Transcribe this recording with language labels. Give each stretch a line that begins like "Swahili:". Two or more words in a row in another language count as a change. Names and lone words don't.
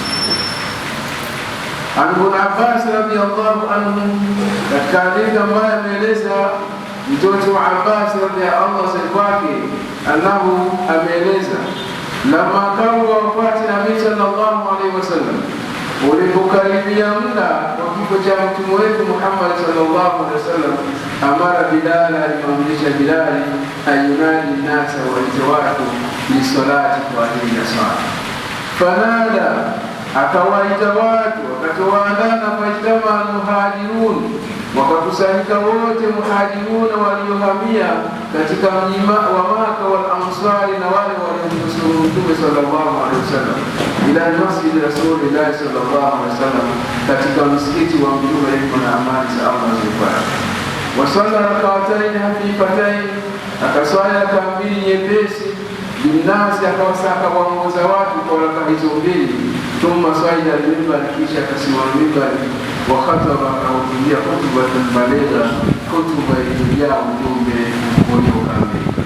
Arabic: عن ابن عباس رضي الله عنه,
Swahili: katika hadithi ambayo ameeleza mtoto wa Abbas
Arabic: رضي الله عنه,
Swahili: annahu ameeleza,
Arabic: لما كان وفاة النبي صلى الله عليه وسلم,
Swahili: ulipokaribia muda wa kifo cha mtume wetu Muhammad
Arabic: صلى الله عليه وسلم, أمر بلال,
Swahili: alimamrisha Bilal,
Arabic: أن ينادي الناس,
Swahili: waite watu ni salati, kwa ajili ya swala. Fanada, akawaita watu, wakatowaandana,
Arabic: فاجتمع المهاجرون,
Swahili: wakakusanyika wote muhajirun waliohamia katika mji wa Maka,
Arabic: والأنصار,
Swahili: na wale waliomnusuru Mtume sallallahu alaihi wasallam,
Arabic: إلى مسجد رسول الله صلى الله عليه وسلم,
Swahili: katika msikiti wa Mtume rehma na amani za Allah zipate.
Arabic: وصلى ركعتين خفيفتين,
Swahili: akaswali raka mbili nyepesi, binasi, akawasaka waongoza watu kwa raka hizo mbili.
Arabic: ثم صعد المنبر,
Swahili: kisha akasimama mimbari,
Arabic: وخطب,
Swahili: akahutubia
Arabic: خطبة بليغة,
Swahili: khutba iliyojaa ujumbe uliokamilika.